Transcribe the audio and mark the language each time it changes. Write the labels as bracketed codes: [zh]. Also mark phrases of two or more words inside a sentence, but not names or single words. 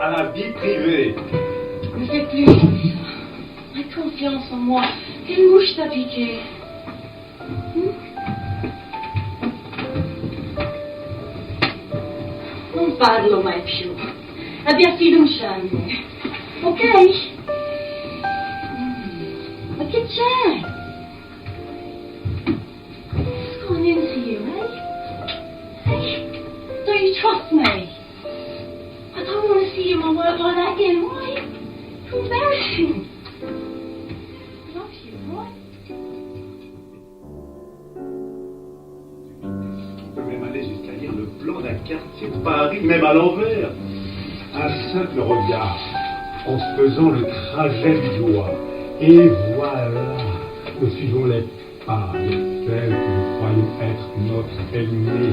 [fr] vie privée. Ne fais plus comme ça. Aie confiance en moi. Quelle mouche t'a piqué? [it] Non parlo mai più. Abbia fiducia in me. Ok? Ma che c'è? [en] What's going into you, eh? Hey, don't you trust me? I don't want to see you in my work like that again. Why? It's embarrassing. I love you, right? [fr] On peut même aller jusqu'à lire le plan d'un quartier de Paris, même à l'envers. Un simple regard, en faisant le trajet du doigt. Et voilà, nous suivons les pas de celle que nous croyons être notre ennemi.